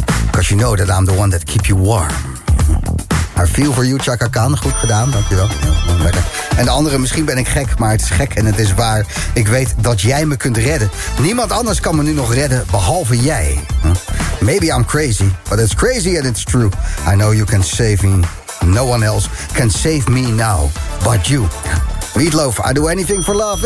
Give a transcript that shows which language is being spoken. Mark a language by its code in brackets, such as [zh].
[en] Because you know that I'm the one that keeps you warm. I feel for you, Chaka Khan. [nl] Goed gedaan, dankjewel. En de andere, misschien ben ik gek, maar het is gek en het is waar. Ik weet dat jij me kunt redden. Niemand anders kan me nu nog redden, behalve jij. [en] Maybe I'm crazy, but it's crazy and it's true. I know you can save me. No one else can save me now, but you. Meatloaf, I do anything for love.